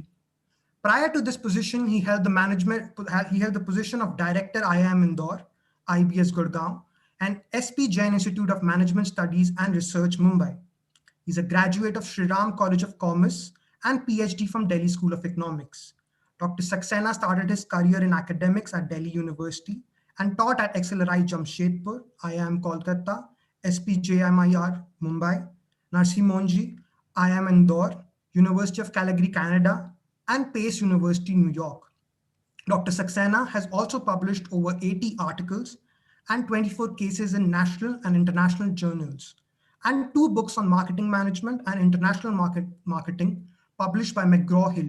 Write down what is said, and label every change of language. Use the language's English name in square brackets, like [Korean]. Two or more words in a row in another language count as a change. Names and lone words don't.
[English] Prior to this position, he held the position of Director IIM Indore, IBS Gurgaon, and SP Jain Institute of Management Studies and Research, Mumbai. He's a graduate of Shri Ram College of Commerce and PhD from Delhi School of Economics. Dr. Saxena started his career in academics at Delhi University and taught at XLRI Jamshedpur, IIM Kolkata, SPJMIR Mumbai, Narsi Monji, IIM Indore, University of Calgary, Canada, and Pace University, New York. Dr. Saxena has also published over 80 articles and 24 cases in national and international journals, and 2 books on marketing management and international marketing published by McGraw-Hill.